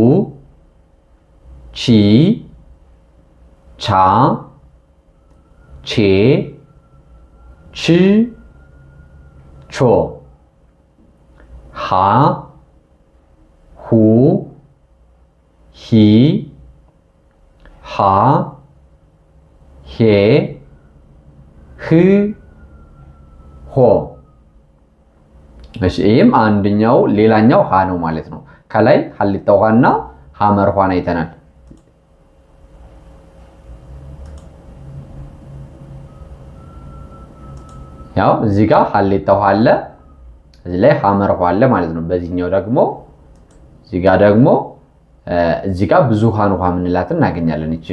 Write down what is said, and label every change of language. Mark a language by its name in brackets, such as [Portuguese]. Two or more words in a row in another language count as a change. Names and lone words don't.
[Amharic] ቺ ቻ ቼ ች ቾ ሃ ሁ ሂ ሃ ሄ ህ ሆ። እሺ ይሄም አንደኛው ሌላኛው ሃ ነው ማለት ነው። ከላይ ሐሊታ ውሃና ሐመር ውሃን አይተናል። ያው እዚህ ጋር ሐሊታ ውሃ አለ፣ እዚህ ላይ ሐመር ውሃ አለ ማለት ነው። በዚህኛው ደግሞ እዚህ ጋር ብዙሃን ውሃ የምንላትን እናገኛለን ይችን